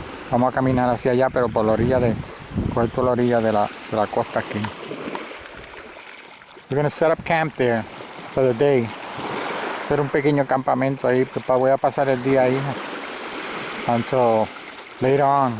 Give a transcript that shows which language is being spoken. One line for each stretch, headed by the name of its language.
Spanish: Vamos a caminar hacia allá, pero por la orilla de, por la orilla de la costa aquí.
English: We're gonna set up camp there for the day.
Spanish: Hacer un pequeño campamento ahí. Voy a pasar el día ahí
English: until later on.